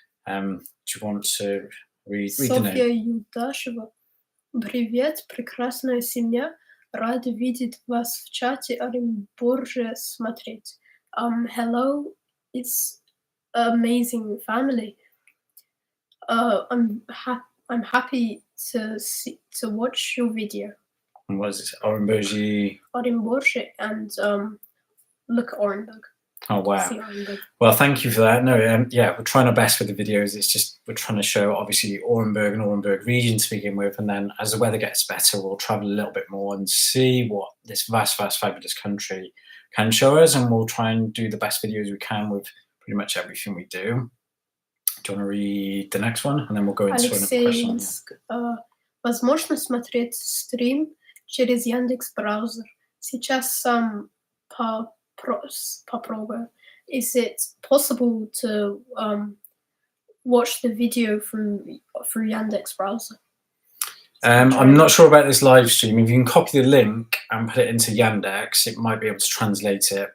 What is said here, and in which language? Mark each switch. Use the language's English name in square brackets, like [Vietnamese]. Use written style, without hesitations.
[English] Do you want to read the name? [Russian] Софья Юдашева. Привет, прекрасная семья. Рада видеть вас в чате Оренбурге смотреть. [English] Hello, it's amazing family. I'm happy to watch your video. And what is it? Orenburg? Orenburg and look at Orenburg. Oh wow! See Orenburg. Well, thank you for that. No, yeah, we're trying our best with the videos. It's just we're trying to show obviously Orenburg and Orenburg region to begin with, and then as the weather gets better, we'll travel a little bit more and see what this vast, fabulous country can show us, and we'll try and do the best videos we can with pretty much everything we do. Do you want to read the next one, and then we'll go into another question? [Russian] Возможно смотреть стрим через Яндекс.Браузер. Сейчас сам попробую. [English] Is it possible to watch the video through Yandex.Browser? I'm not sure about this live stream. If you can copy the link and put it into Yandex, it might be able to translate it.